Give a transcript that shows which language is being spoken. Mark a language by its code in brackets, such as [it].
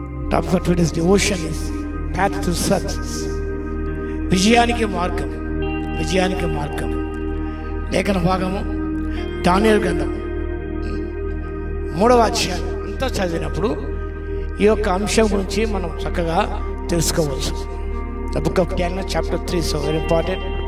[en] Topic for today's devotion is Path to Success. [te] విజయానికి మార్గం. విజయానికి మార్గం. లేఖన భాగము దానియేలు గ్రంథం 3వ అధ్యాయం అంతా చదివినప్పుడు ఈ యొక్క అంశం గురించి మనం చక్కగా తెలుసుకోవచ్చు. [en] The book of Daniel chapter 3 so very important.